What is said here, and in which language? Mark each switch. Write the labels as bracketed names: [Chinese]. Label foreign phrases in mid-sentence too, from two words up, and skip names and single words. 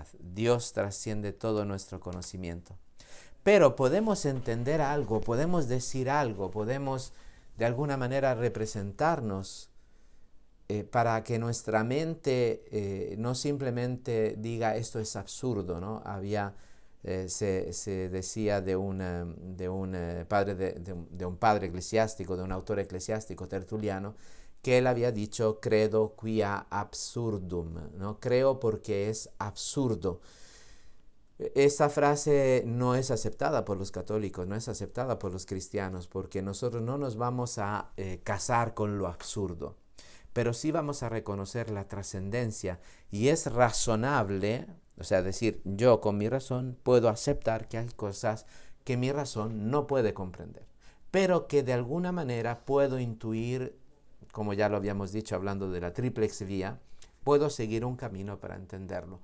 [Spanish] Dios trasciende todo nuestro conocimiento. Pero podemos entender algo, podemos decir algo, podemos de alguna manera representarnos para que nuestra mente no simplemente diga esto es absurdo, ¿no? Se decía de un padre eclesiástico, de un autor eclesiástico tertuliano, que él había dicho [Latin] credo quia absurdum, [Spanish] ¿no? Creo porque es absurdo. Esta frase no es aceptada por los católicos, no es aceptada por los cristianos, porque nosotros no nos vamos a casar con lo absurdo, pero sí vamos a reconocer la trascendencia, y es razonable, o sea, decir, yo con mi razón puedo aceptar que hay cosas que mi razón no puede comprender, pero que de alguna manera puedo intuir, como ya lo habíamos dicho hablando de la [Latin] triplex vía, [Spanish] puedo seguir un camino para entenderlo.